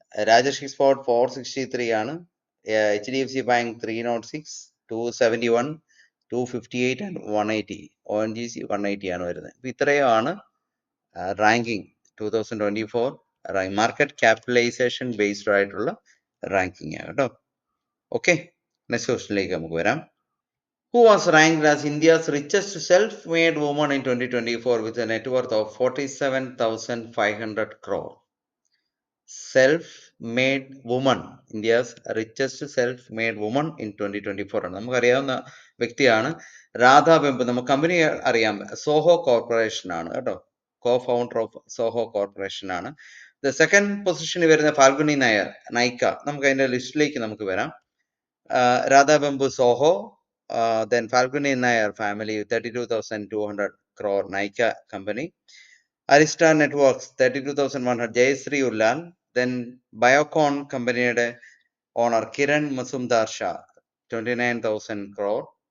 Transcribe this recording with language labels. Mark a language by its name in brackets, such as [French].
[Malayalam] Rajesh export 463 ആണ്, HDFC bank 306, 271, 258 and 180, ONGC 180 ആണ് വരുന്നത്. ഇപ്പം ഇത്രയുമാണ് റാങ്കിങ് 2024 മാർക്കറ്റ് ക്യാപിറ്റലൈസേഷൻ ബേസ്ഡ് ആയിട്ടുള്ള റാങ്കിങ് ആണ് കേട്ടോ. ഓക്കെ, നെക്സ്റ്റ് ക്വസ്റ്റിനിലേക്ക് നമുക്ക് വരാം. [English] Who was ranked as India's richest self-made woman in 2024 with a net worth of 47,500 crore? Self-made woman, India's richest self-made woman in 2024 ആണ്. [Malayalam] നമുക്കറിയാവുന്ന വ്യക്തിയാണ് രാധാ വെമ്പ്. നമുക്ക് കമ്പനി അറിയാം, സോഹോ കോർപ്പറേഷൻ ആണ് കേട്ടോ. co-founder ഓഫ് സോഹോ കോർപ്പറേഷൻ ആണ്. ദ സെക്കൻഡ് പൊസിഷനിൽ വരുന്ന ഫാൽഗുനി നായർ, നൈക്ക. നമുക്ക് അതിന്റെ ലിസ്റ്റിലേക്ക് നമുക്ക് വരാം. [English] Radha Vembu Zoho, then Falguni Nair family 32,200 crore Nykaa company. Arista Networks 32,100 Jayashree Ullan. Then Biocon company owner Kiran Mazumdar Shah 29,000 crore.